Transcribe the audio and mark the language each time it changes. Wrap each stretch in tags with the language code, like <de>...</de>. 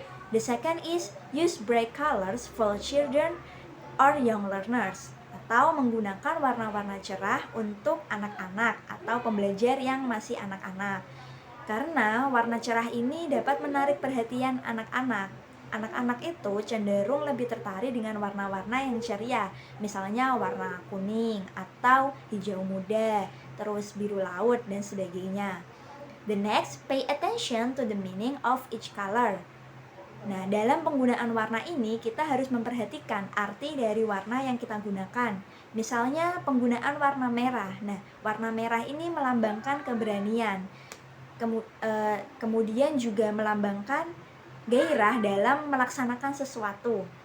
<en>The second is use bright colors for children or young learners,</en> <id>atau menggunakan warna-warna cerah untuk anak-anak atau pembelajar yang masih anak-anak. Karena warna cerah ini dapat menarik perhatian anak-anak. Anak-anak itu cenderung lebih tertarik dengan warna-warna yang ceria, misalnya warna kuning atau hijau muda, terus biru laut dan sebagainya.</id> <en>The next, pay attention to the meaning of each color.</en> <id>Nah, dalam penggunaan warna ini kita harus memperhatikan arti dari warna yang kita gunakan. Misalnya penggunaan warna merah. Nah, warna merah ini melambangkan keberanian. Kemudian juga melambangkan gairah dalam melaksanakan sesuatu.</id>